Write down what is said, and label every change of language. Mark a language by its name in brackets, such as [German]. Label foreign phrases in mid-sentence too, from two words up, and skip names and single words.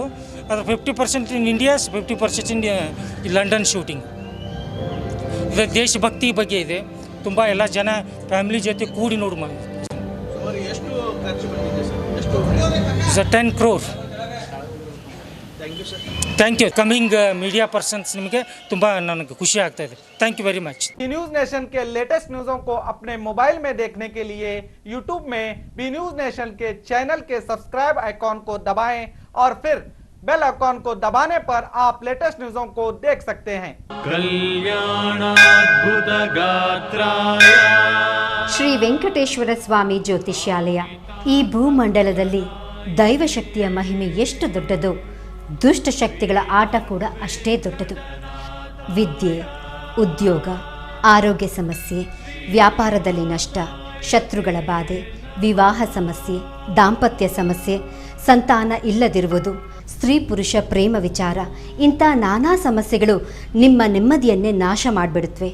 [English] ಅದರ 50% in India's, 50% in London shooting. [Kannada] ಇದು ದೇಶಭಕ್ತಿ ಬಗ್ಗೆ ಇದೆ. ತುಂಬ ಎಲ್ಲ ಜನ ಫ್ಯಾಮಿಲಿ ಜೊತೆ ಕೂಡಿ ನೋಡಿ ಮಾಡಿ. [English] 10 crore. thank you. coming media persons [Kannada] ನಿಮಗೆ ತುಂಬ ನನಗೆ ಖುಷಿ ಆಗ್ತಾ ಇದೆ. [English] thank you very much. [Hindi] बी न्यूज़ नेशन के [English] latest news [Hindi] को अपने मोबाइल में देखने के लिए यूट्यूब में बी न्यूज़ नेशन के चैनल के [English] subscribe icon [Hindi] को दबाएं और फिर [English] bell icon [Hindi] को दबाने पर आप [English] latest news [Hindi] को देख सकते हैं. [Kannada] ಶ್ರೀ ವೆಂಕಟೇಶ್ವರ ಸ್ವಾಮಿ ಜ್ಯೋತಿಷ್ಯಾಲಯ. ಈ ಭೂಮಂಡಲದಲ್ಲಿ ದೈವಶಕ್ತಿಯ ಮಹಿಮೆ ಎಷ್ಟು ದೊಡ್ಡದೋ, ದುಷ್ಟಶಕ್ತಿಗಳ ಆಟ ಕೂಡ ಅಷ್ಟೇ ದೊಡ್ಡದು. ವಿದ್ಯೆ, ಉದ್ಯೋಗ, ಆರೋಗ್ಯ ಸಮಸ್ಯೆ, ವ್ಯಾಪಾರದಲ್ಲಿ ನಷ್ಟ, ಶತ್ರುಗಳ ಬಾಧೆ, ವಿವಾಹ ಸಮಸ್ಯೆ, ದಾಂಪತ್ಯ ಸಮಸ್ಯೆ, ಸಂತಾನ ಇಲ್ಲದಿರುವುದು, ಸ್ತ್ರೀ ಪುರುಷ ಪ್ರೇಮ ವಿಚಾರ, ಇಂಥ ನಾನಾ ಸಮಸ್ಯೆಗಳು ನಿಮ್ಮ ನೆಮ್ಮದಿಯನ್ನೇ ನಾಶ ಮಾಡಿಬಿಡುತ್ತವೆ.